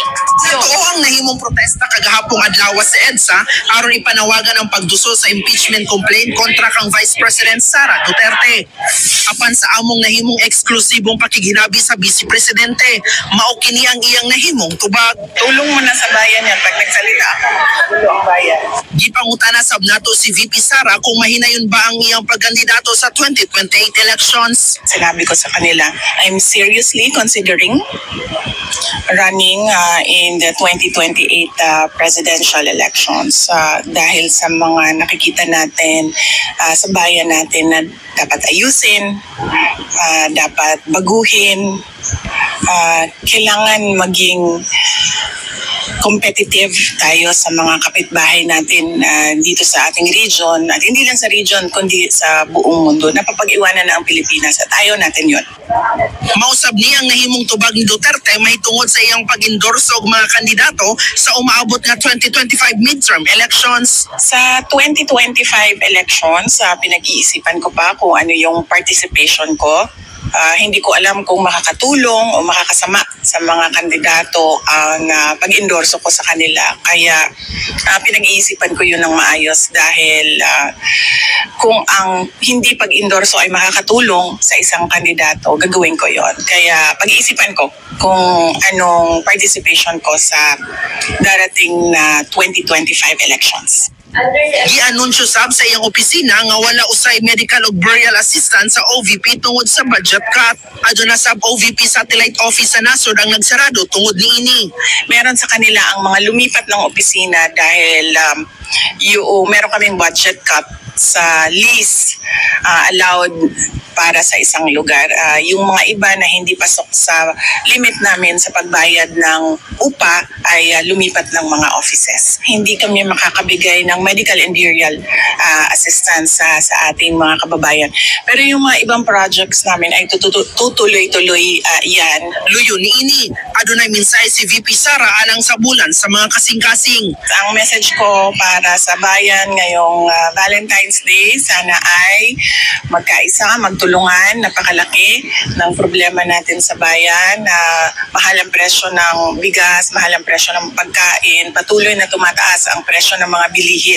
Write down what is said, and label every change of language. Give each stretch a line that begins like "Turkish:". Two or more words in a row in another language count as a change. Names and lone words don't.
Cebuano: Ito ang nahimong protesta kagahapong adlaw sa EDSA aron ipanawagan ang pagduso sa impeachment complaint kontra kang Vice President Sara Duterte. Apan sa among nahimong eksklusibong pakiginabi sa Vice Presidente, mao kini ang iyang nahimong tubag.
Filipino: Tulong mo na sa bayan yan pag nagsalita ako. Tulong ang bayan.
Cebuano: Gipangutana sab nato si VP Sara kung mahinayon ba ang iyang pagkandidato sa 2028 elections.
Filipino: Sinabi ko sa kanila,
English: I'm seriously considering running in the 2028 presidential elections
Filipino: dahil sa mga nakikita natin sa bayan natin na dapat ayusin, dapat baguhin, kailangan maging competitive tayo sa mga kapitbahay natin dito sa ating region at hindi lang sa region kundi sa buong mundo. Napapag-iwanan na ang Pilipinas at ayaw natin yun.
Cebuano: Mausab niya ang nahimong tubag ni Duterte may tungod sa iyang pag-endorso og mga kandidato sa umaabot nga 2025
English: midterm elections.
Filipino: Sa 2025 elections, pinag-iisipan ko pa kung ano yung participation ko. Hindi ko alam kung makakatulong o makakasama sa mga kandidato ang pag-endorso ko sa kanila. Kaya pinag-iisipan ko yun ng maayos dahil kung ang hindi pag-endorso ay makakatulong sa isang kandidato, gagawin ko yon. Kaya pag-iisipan ko kung anong participation ko sa darating na 2025 elections.
Cebuano: Gi-anunsyo sab sa iyang opisina nga wala usay medical o
English: burial assistance
Cebuano: sa OVP tungod sa
English: budget cut.
Cebuano: Aduna sab OVP satellite office sa nasod ang nagsarado tungod niini.
Filipino: Meron sa kanila ang mga lumipat ng opisina dahil meron kaming
English: budget cut
Filipino: sa
English: lease allowed
Filipino: para sa isang lugar. Yung mga iba na hindi pasok sa limit namin sa pagbayad ng upa ay lumipat ng mga offices. Hindi kami makakabigay ng
English: medical and burial assistance
Filipino: sa ating mga kababayan. Pero yung mga ibang projects namin ay tutuloy-tuloy yan.
Cebuano: Luyo niini, adunay minsay si VP Sara alang sa bulan sa mga kasing-kasing.
Filipino: Ang message ko para sa bayan ngayong Valentine's Day, sana ay magkaisa, magtulungan. Napakalaki ng problema natin sa bayan. Mahal ang presyo ng bigas, mahal ang presyo ng pagkain, patuloy na tumataas ang presyo ng mga bilihin.